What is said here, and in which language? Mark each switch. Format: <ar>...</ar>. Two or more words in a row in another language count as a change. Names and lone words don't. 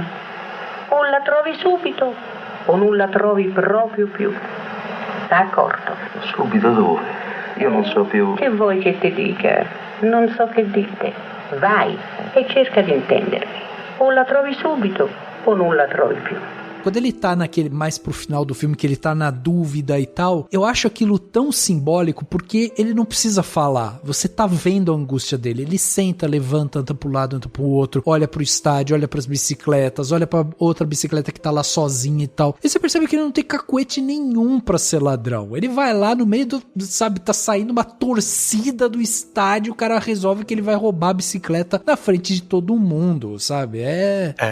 <it>O la trovi subito o non la trovi proprio più. D'accordo? Subito dove? Io non so più. Che vuoi che ti dica? Non so che dite. Vai e cerca di intendermi. O la trovi subito o non la trovi più.</it> <pt>Quando ele tá naquele, mais pro final do filme, que ele tá na dúvida e tal, eu acho aquilo tão simbólico, porque ele não precisa falar, você tá vendo a angústia dele, ele senta, levanta, anda pro lado, anda pro outro, olha pro estádio, olha pras bicicletas, olha pra outra bicicleta que tá lá sozinha e tal, e você percebe que ele não tem cacuete nenhum pra ser ladrão, ele vai lá no meio do, sabe, tá saindo uma torcida do estádio, o cara resolve que ele vai roubar a bicicleta na frente de todo mundo, sabe, mas acho</pt>